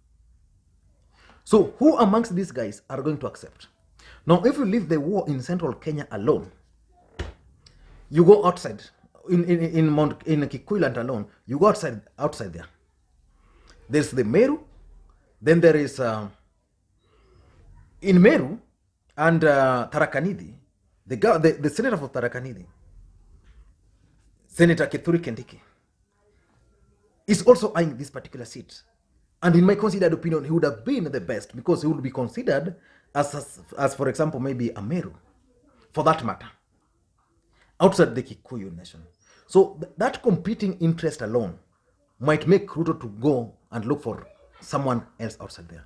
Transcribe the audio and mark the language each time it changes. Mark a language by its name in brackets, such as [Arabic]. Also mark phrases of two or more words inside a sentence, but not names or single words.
[English] So who amongst these guys are going to accept? Now, if you leave the war in central Kenya alone, you go outside, in Kikuyu land alone, you go outside there. There's the Meru, then there is, in Meru and Tharaka Nithi, the senator of Tharaka Nithi, Senator Kithure Kindiki, is also eyeing this particular seat. And in my considered opinion, he would have been the best because he would be considered as for example, maybe a Meru, for that matter, outside the Kikuyu nation. So that competing interest alone might make Ruto to go and look for someone else outside there.